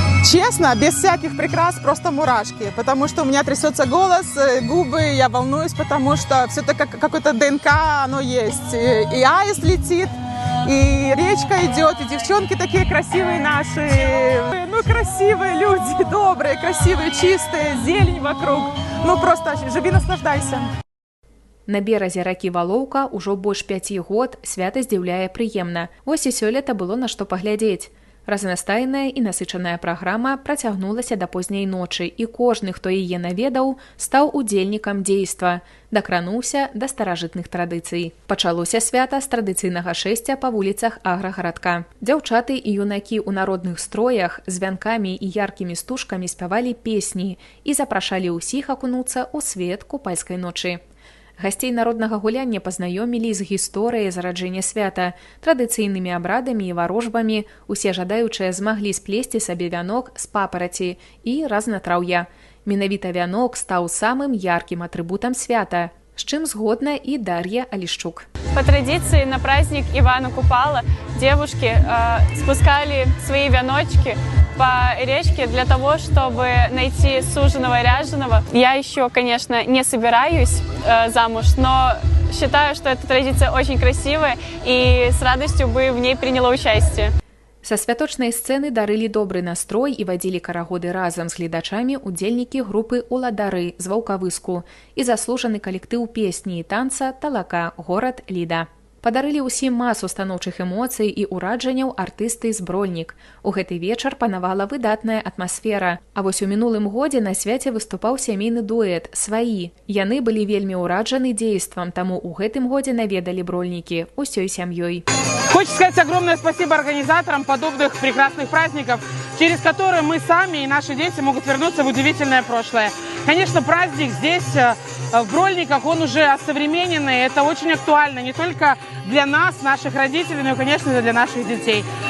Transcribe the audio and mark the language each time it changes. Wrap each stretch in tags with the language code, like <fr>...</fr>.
<ru>Честно, без всяких прикрас, просто мурашки. Потому что у меня трясется голос, губы, я волнуюсь, потому что все-таки какое-то ДНК, оно есть. И аист летит. И речка идет, и девчонки такие красивые наши. Ну, красивые люди, добрые, красивые, чистые, зелень вокруг. Ну, просто живи, наслаждайся.</ru> <be>На беразе ракі Валоўка ўжо больш 5 год свята здзіўляе прыемна. Вось і сёлета было на што паглядзець. Разнастайная і насычаная праграма працягнулася да позняй ночы, і кожны, хто яе наведаў, стаў удзельнікам дзейства, дакрануўся да старажытных традыцый. Пачалося свята з традыцыйнага шэсця па вуліцах аграгарадка. Дзяўчаты і юнакі ў народных строях з вянкамі і яркімі стужкамі спявалі песні і запрашалі ўсіх акунуцца ў свет купальскай ночы. Гасцей народнага гуляння пазнаёмілі з гісторыяй зараджэння свята, традыцыйнымі абрадамі і варожбамі, усе жадаючыя змаглі сплесці сабе вянок з папараці і разнатраўя. Менавіта вянок стаў самым яркім атрыбутам свята. з чым згодна і Дар'я Алішчук.</be> <ru>По традиции на праздник Ивана Купала девушки спускали свои веночки по речке для того, чтобы найти суженого и ряженого. Я еще, конечно, не собираюсь замуж, но считаю, что эта традиция очень красивая и с радостью бы в ней приняла участие.</ru> <be>Са святочнай сцэны дарылі добры настрой і вадзілі карагоды разам з гледачамі удзельнікі групы «Уладары» з Ваўкавыску і заслужаны калектыў песні і танца «Талака. Горад Ліда». Падарылі ўсім масу станоўчых эмоцый і ўраджанняў артысты з Брольнік. У гэты вечар панавала выдатная атмасфера. А вось у мінулым годзе на свяце выступаў сямейны дуэт «Сваі». Яны былі вельмі ўраджаны дзействам, таму ў гэтым годзе наведалі Брольнікі усёй сям'ёй.</be> <ru>Хочется сказать огромное спасибо организаторам подобных прекрасных праздников, через которые мы сами и наши дети могут вернуться в удивительное прошлое. Конечно, праздник здесь, в Брольниках, он уже осовремененный. Это очень актуально не только для нас, наших родителей, но и, конечно, для наших детей.</ru>